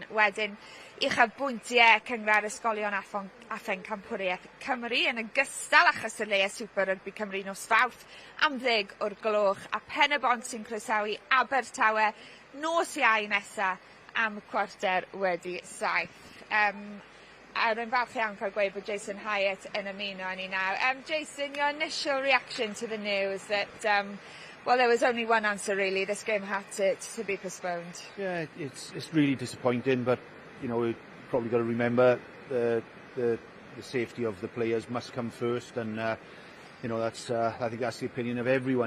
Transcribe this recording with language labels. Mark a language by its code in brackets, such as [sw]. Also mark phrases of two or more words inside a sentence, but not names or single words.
[cy] Wedyn, i'ch bwyntiau cyngor ysgolion Affen Campwriaeth Cymru yn ogystal â chystadleuau Super Rygbi Cymru nos Fawrth am 10 o'r gloch a Pen y Bont sy'n croesawu Abertawe nos Iau nesa am 7:15. A rwy'n falch iawn cael gweud bod Jason Hyatt yn ymuno â ni nawr. [en] Jason, your initial reaction to the news that, well, there was only one answer really, this game had to be postponed. Yeah, it's really disappointing, but, you know, we've probably got to remember the safety of the players must come first, and, you know, that's, I think that's the opinion of everyone.